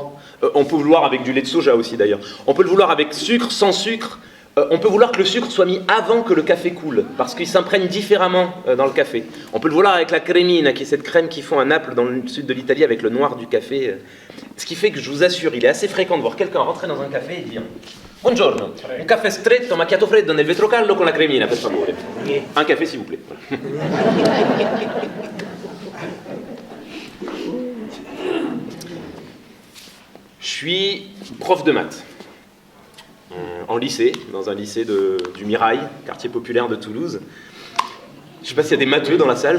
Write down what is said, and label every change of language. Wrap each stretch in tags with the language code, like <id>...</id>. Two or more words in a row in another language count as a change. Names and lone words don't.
<fr>On peut le vouloir avec du lait de soja aussi d'ailleurs. On peut le vouloir avec sucre, sans sucre, On peut vouloir que le sucre soit mis avant que le café coule, parce qu'il s'imprègne différemment dans le café. On peut le vouloir avec la cremina, qui est cette crème qu'ils font à Naples, dans le sud de l'Italie, avec le noir du café. Ce qui fait que je vous assure, il est assez fréquent de voir quelqu'un rentrer dans un café et dire «</fr> <it>Buongiorno, un café stretto, macchiato freddo nel vetro caldo con la cremina, per favore.</it> <fr>» Un café, s'il vous plaît. Je suis prof de maths. En lycée, dans un lycée du Mirail, quartier populaire de Toulouse. Je ne sais pas s'il y a des matheux dans la salle.</fr>